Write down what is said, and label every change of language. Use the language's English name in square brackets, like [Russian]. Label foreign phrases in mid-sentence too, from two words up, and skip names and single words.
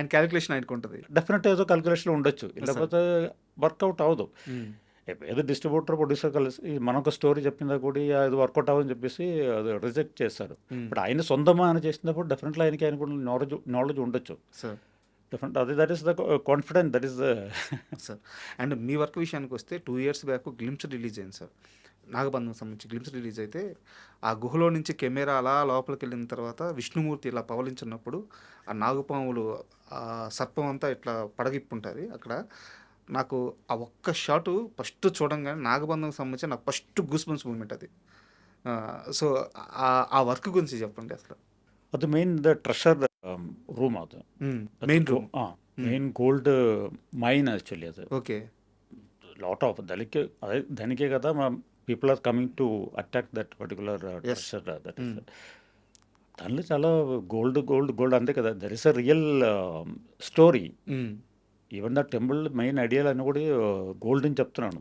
[Telugu] ఆయన క్యాలిక్యులేషన్ ఆయనకు ఉంటుంది. డెఫినెట్గా ఏదో క్యాలిక్యులేషన్ ఉండొచ్చు, లేకపోతే వర్కౌట్ అవ్వదు. ఏదో [English] distributor producer [Telugu] కలిసి మనొక స్టోరీ చెప్పిందా కూడా అది వర్కౌట్ అవ్వని చెప్పేసి అది రిజెక్ట్ చేస్తారు. బట్ ఆయన సొంతమా అని చేసినప్పుడు డెఫినెట్గా ఆయన కూడా నాలెడ్జ్ ఉండొచ్చు సార్. [English] డెఫినెట్ అది that is the confidence, that is the [Telugu] సార్. అండ్ మీ వర్క్ విషయానికి వస్తే [English] 2 years back glimpse release [Telugu] అయింది సార్. నాగబంధం సంబంధించి [English] glimpse release [Telugu] అయితే ఆ గుహలో నుంచి కెమెరా అలా లోపలికి వెళ్ళిన తర్వాత విష్ణుమూర్తి ఇలా పవలించున్నప్పుడు ఆ నాగుపాములు ఆ సర్పం అంతా ఇట్లా పడగిప్పుంటుంది అక్కడ. నాకు ఆ ఒక్క షాటు ఫస్ట్ చూడంగానే నాగబంధంకి సంబంధించి నాకు [English] first goosebumps moment [Telugu] అది. సో ఆ వర్క్ గురించి చెప్పండి అసలు. [English] ಅದು main the treasure room ಅದು main room. main gold mine actually ಅದು [Telugu] ఓకే. [English] lot of [Telugu] దానికే కదా [English] people are coming to attack that particular treasure that is [Telugu] దానిలో చాలా గోల్డ్ గోల్డ్ గోల్డ్ అంతే కదా. [English] there is a real story. even the temple main ideas [Telugu] అని కూడా గోల్డ్ అని చెప్తున్నాను.